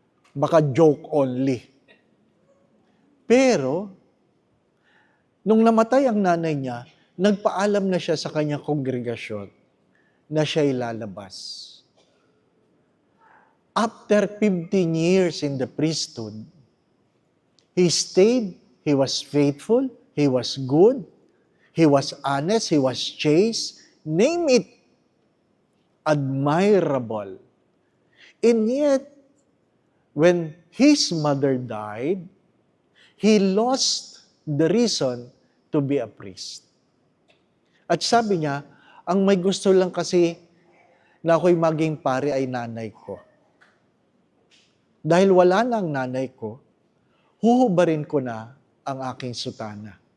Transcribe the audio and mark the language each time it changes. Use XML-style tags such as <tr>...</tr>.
<tl>Baka joke only. Pero, nung namatay ang nanay niya, nagpaalam na siya sa kanyang kongregasyon na siya'y lalabas.</tl> <en>After 15 years in the priesthood, he stayed, he was faithful, he was good, he was honest, he was chaste, name it, admirable. And yet, when his mother died, he lost the reason to be a priest.</en> <tl>At sabi niya, ang may gusto lang kasi na ako'y maging pari ay nanay ko. Dahil wala na ang nanay ko, huhubarin ko na ang aking sutana.</tl>